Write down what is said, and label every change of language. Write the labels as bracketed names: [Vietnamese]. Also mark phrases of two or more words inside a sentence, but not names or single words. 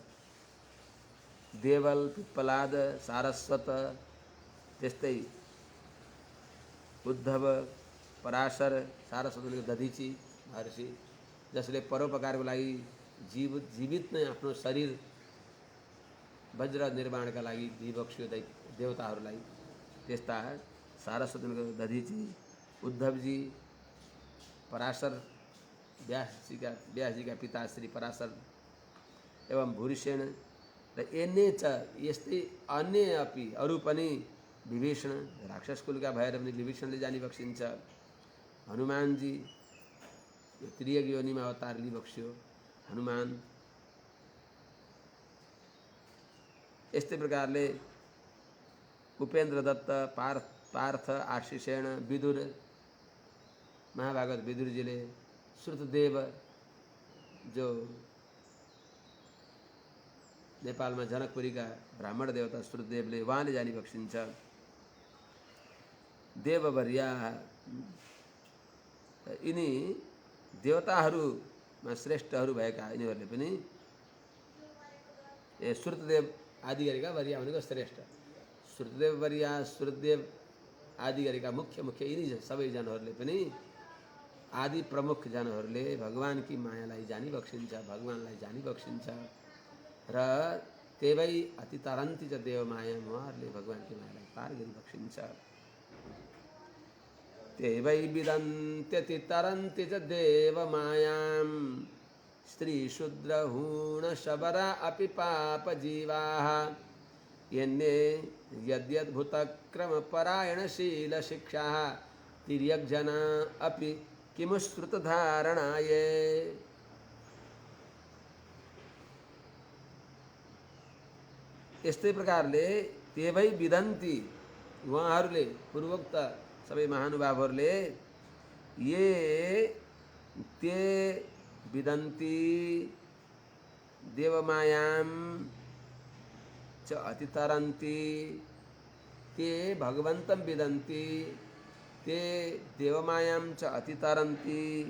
[Nepali] देवल पिप्पलाद सारस्वत त्यस्तै उद्धव पराशर सारस्वत दधिची महर्षि जसले परोपकारको लागि जीवित नै आफ्नो शरीर वज्र निर्माणका लागि दिबक्स्यो देवताहरूलाई। त्यस्ता सारस्वत दधिची, उद्धवजी, पराशर व्यास जी का पिता श्री पराशर एवं भूरिसेन र एने च यस्तै अन्य अपि अरू पनि विभीषण राक्षस कुलका भएर पनि विभीषणले जानी बक्सिन्छ। हनुमानजी यो त्रियग योनिमा अवतार लिबक्स्यो हनुमान। यस्तै प्रकारले उपेन्द्र दत्त पार्थ आशीषेण विदुर महाभागवत विदुरजीले श्रुतदेव जो नेपालमा जनकपुरीका ब्राह्मण देवता श्रुतदेवले उहाँले जानी बक्सिन्छ। देववर्या यिनी देवताहरूमा श्रेष्ठहरू भएका यिनीहरूले पनि श्रुतदेव आदि गरेका वर्या भनेको श्रेष्ठ श्रुतदेव वर्या श्रुतदेव आदि गरेका मुख्य यिनी सबै जनहरूले पनि आदि प्रमुख जनहरूले भगवानकी मायालाई जानी बक्सिन्छ भगवानलाई जानी बक्सिन्छ र [Sanskrit] तेवै अति तरन्ति च देव माया [Nepali] उहाँहरूले भगवानकी मायालाई पार गरी बक्सिन्छ। [Sanskrit] तेवै विदन्त्यति तरन्ति च देव मायां स्त्री शूद्र हूण शबरा अपि पाप जीवाः यन्ने यद्यद्भुत क्रम परायणशील शिक्षाः तिर्यग्जना अपि किमुश्रुत धारणाये। [Nepali] यस्तै प्रकारले [Sanskrit] तेवै विदन्ति [Nepali] उहाँहरूले पूर्वोक्त सबै महानुभावहरूले [Sanskrit] ये ते विदन्ति देवमायां च अतितरन्ति ते भगवन्तं विदन्ति ते देवमायां च अतितरन्ति।